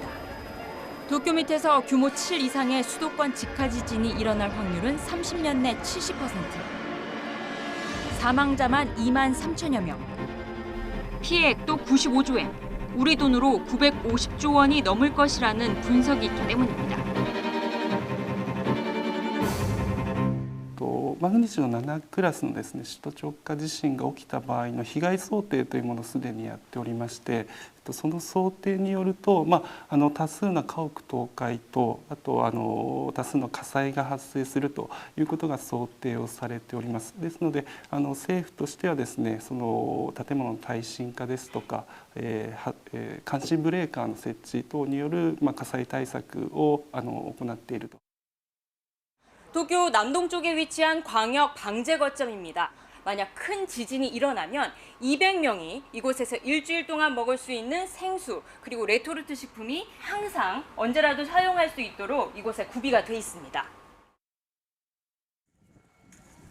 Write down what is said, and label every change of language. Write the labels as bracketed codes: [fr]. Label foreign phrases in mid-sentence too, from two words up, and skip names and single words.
[ko] 도쿄 밑에서 규모 7 이상의 수도권 직하 지진이 일어날 확률은 30년 내 70%. 사망자만 2만 3천여 명. 피해액도 95조 엔. 우리 돈으로 950조 원이 넘을 것이라는 분석이 있기 때문입니다. [ja] マグニチュード7クラスのですね首都直下地震が起きた場合の被害想定というものをすでにやっておりまして、その想定によると、多数の家屋倒壊とあと多数の火災が発生するということが想定をされております。ですので政府としてはですねその建物の耐震化ですとか、監視ブレーカーの設置等による火災対策を行っていると。 [ko] 도쿄 남동쪽에 위치한 광역 방제 거점입니다. 만약 큰 지진이 일어나면 200명이 이곳에서 일주일 동안 먹을 수 있는 생수 그리고 레토르트 식품이 항상 언제라도 사용할 수 있도록 이곳에 구비가 돼 있습니다.